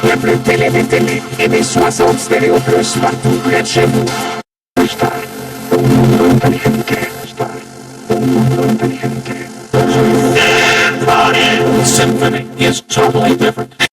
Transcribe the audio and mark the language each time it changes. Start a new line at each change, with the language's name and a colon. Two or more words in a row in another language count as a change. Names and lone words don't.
French: Level Tele, Emissoire Stereo Plus, partout près de chez vous.
Spanish: GoldStar, un mundo inteligente. GoldStar, un mundo inteligente.
English: Everybody, symphony is totally different.